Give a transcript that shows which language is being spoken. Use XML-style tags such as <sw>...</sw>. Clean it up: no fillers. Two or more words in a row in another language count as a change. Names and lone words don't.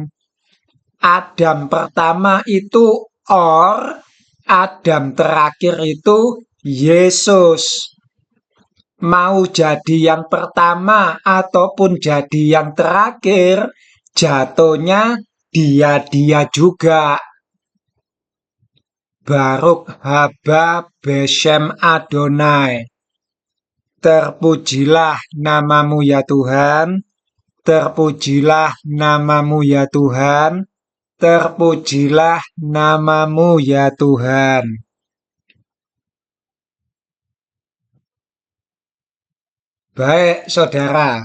<id>Adam pertama itu Or, Adam terakhir itu Yesus. Mau jadi yang pertama ataupun jadi yang terakhir, jatuhnya dia juga.</id> <he>ברוך הבא בשם אדוני.</he> <id>Terpujilah namamu ya Tuhan, terpujilah namamu ya Tuhan, terpujilah namamu ya Tuhan. Baik, saudara.</id>